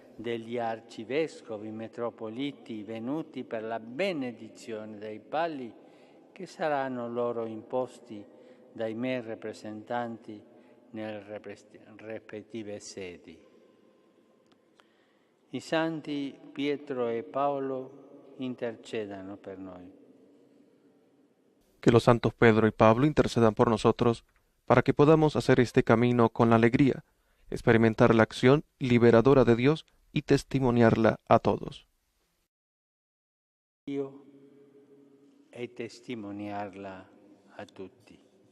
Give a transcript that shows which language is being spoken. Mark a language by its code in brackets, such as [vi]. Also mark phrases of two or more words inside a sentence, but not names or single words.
[it] Degli arcivescovi metropoliti venuti per la benedizione dei palli che saranno loro imposti dai miei rappresentanti nelle rispettive sedi. I santi Pietro e Paolo intercedano per noi. [es] Que los santos Pedro y Pablo intercedan por nosotros para que podamos hacer este camino con alegría, experimentar la acción liberadora de Dios y testimoniarla a todos. [it] Io e testimoniarla a tutti.